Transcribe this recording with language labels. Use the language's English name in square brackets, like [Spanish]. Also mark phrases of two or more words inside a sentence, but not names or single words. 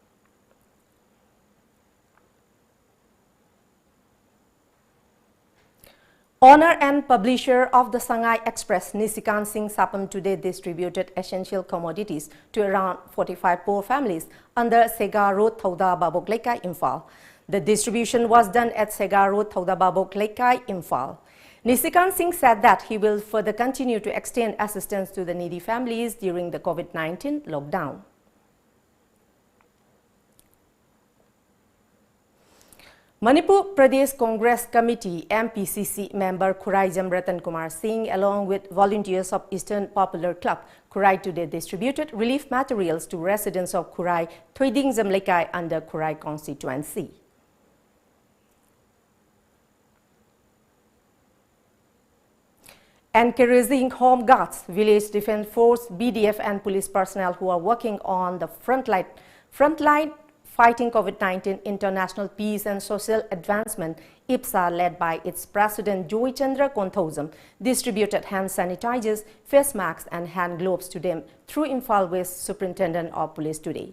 [English] Owner and publisher of the Shanghai Express, Nisikan Singh Sapam, today distributed essential commodities to around 45 poor families under Sega Road, Thauda Babok Lekai, Imphal. The distribution was done at Sega Road, Thauda Babok Lekai, Imphal. Nisikan Singh said that he will further continue to extend assistance to the needy families during the COVID-19 lockdown. Manipur Pradesh Congress Committee MPCC member Khurai Jamratan Kumar Singh along with volunteers of Eastern Popular Club Khurai today distributed relief materials to residents of Khurai Thoiding Zamlekai under Khurai constituency. Encouraging Home Guards, Village Defense Force, BDF and police personnel who are working on the front line fighting COVID-19, international peace and social advancement, IPSA, led by its president Joy Chandra Konthozam, distributed hand sanitizers, face masks and hand gloves to them through Imphal West Superintendent of Police today.